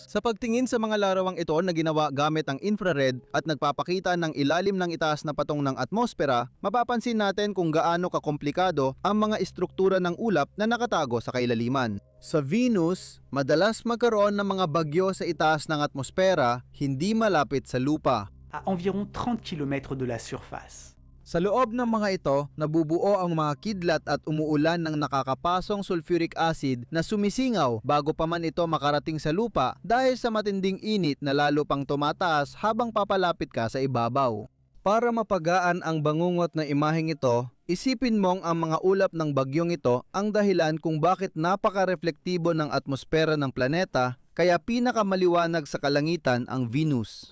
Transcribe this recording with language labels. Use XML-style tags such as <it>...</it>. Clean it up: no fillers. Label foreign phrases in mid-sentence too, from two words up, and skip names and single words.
<tl>Sa pagtingin sa mga larawang ito na ginawa gamit ang infrared at nagpapakita ng ilalim ng itaas na patong ng atmosfera, mapapansin natin kung gaano kakomplikado ang mga estruktura ng ulap na nakatago sa kailaliman. Sa Venus, madalas magkaroon ng mga bagyo sa itaas ng atmosfera, hindi malapit sa lupa.</tl> <fr>à environ 30 km de la surface.</fr> <tl>Sa loob ng mga ito, nabubuo ang mga kidlat at umuulan ng nakakapasong</tl> <en>sulfuric acid</en> <tl>na sumisingaw bago pa man ito makarating sa lupa dahil sa matinding init na lalo pang tumataas habang papalapit ka sa ibabaw. Para mapagaan ang bangungot na imaheng ito, isipin mong ang mga ulap ng bagyong ito ang dahilan kung bakit napaka-reflektibo ng atmosfera ng planeta kaya pinakamaliwanag sa kalangitan ang Venus.</tl>